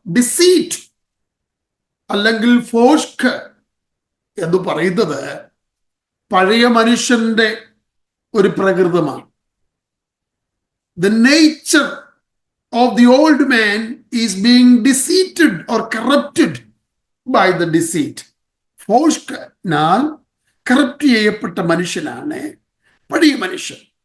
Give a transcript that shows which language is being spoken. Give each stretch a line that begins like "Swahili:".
Malayalam: ഡിസീറ്റ് അല്ലെങ്കിൽ ഫോഷ്ക് എന്ന് പറയുന്നത് പഴയ മനുഷ്യന്റെ ഒരു പ്രകൃതമാണ്.
English: The nature of the old man is being deceived or corrupted by the deceit.
Malayalam: ഫോഷ്കനാൽ corrupt ചെയ്യപ്പെട്ട മനുഷ്യനാണ് പഴയ മനുഷ്യൻ.